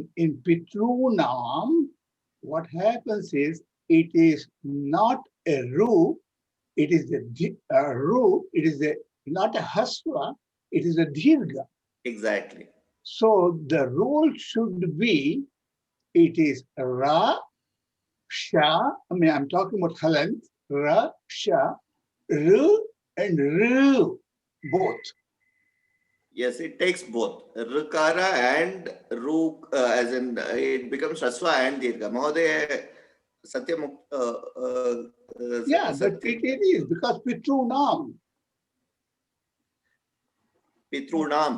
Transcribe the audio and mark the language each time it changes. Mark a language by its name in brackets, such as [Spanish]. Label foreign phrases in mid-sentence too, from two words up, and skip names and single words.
[English] In Pitrunam, what happens is it is not a ru, it is a ru, it is not a hasva, it is a dirgha. Exactly. So the rule should be, it is ra, sha, I'm talking about halant, ra, sha, ru, and ru, both. Yes, it takes both Rukara and Ru, as in it becomes Rasva and Dirgha. [Sanskrit] Mahoday, Satyam. [English] Yeah, but it is because Pitru Nam. Pitru Nam.